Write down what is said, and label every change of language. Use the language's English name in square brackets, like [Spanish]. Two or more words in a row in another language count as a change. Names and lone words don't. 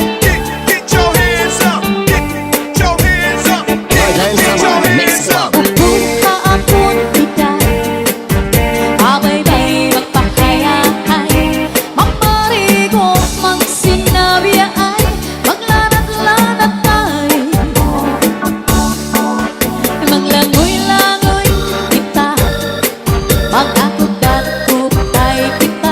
[English] Get your hands up. Get your hands up. Get your Summer Mix hands up. Club. [Hiligaynon] Kung kaapon kita, abay-bay magpahayahay, mamarigo magsinabiyay, maglanat-lanat tayo, maglangoy-langoy kita, mag-akot-akot tayo kita.